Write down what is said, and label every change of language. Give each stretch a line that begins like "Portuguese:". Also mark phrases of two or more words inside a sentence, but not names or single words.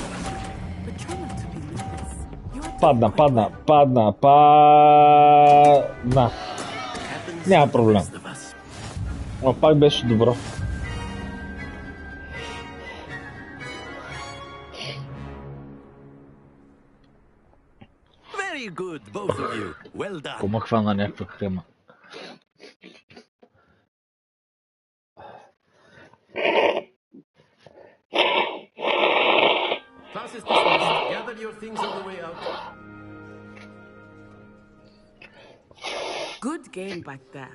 Bulgarian: Падна. Няма проблем. Но пак беше добро.
English: Very good, both of you. Well done.
Bulgarian: Кома хвана някаква крема.
English: Class is dismissed. Gather your things on the way out. Good game back there.